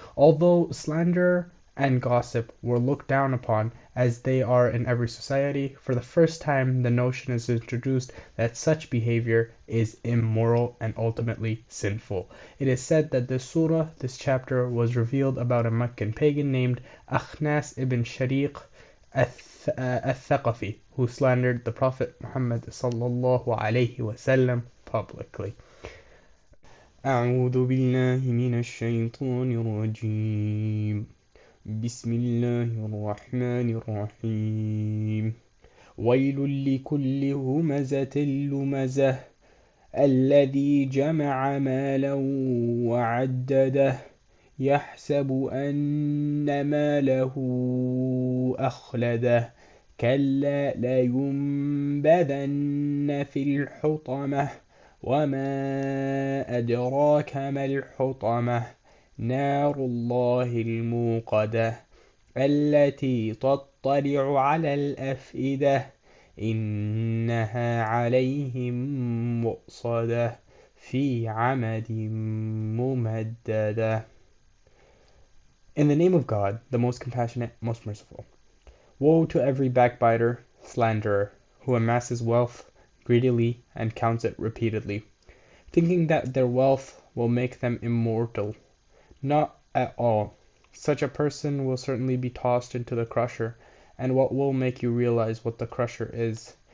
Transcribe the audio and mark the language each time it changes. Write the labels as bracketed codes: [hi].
[en] Although slander and gossip were looked down upon as they are in every society, for the first time the notion is introduced that such behavior is immoral and ultimately sinful. It is said that this chapter, was revealed about a Meccan pagan named Akhnas ibn Shariq al-Thaqafi, who slandered the Prophet Muhammad sallallahu alayhi wasallam publicly. [ar] أعوذ بالله من الشيطان الرجيم بسم الله الرحمن الرحيم ويل لكل همزة لمزة الذي جمع مالا وعدده يحسب أن ماله أخلده كلا لينبذن في الحطمة وما أدراك ما الحطمة نار الله الموقدة التي تطلع على الأفئدة إنها عليهم مؤصدة في عمد ممددة. [en] In the name of God, the most compassionate, most merciful. Woe to every backbiter, slanderer, who amasses wealth greedily and counts it repeatedly, thinking that their wealth will make them immortal. Not at all. Such a person will certainly be tossed into the crusher, and what will make you realize what the crusher is?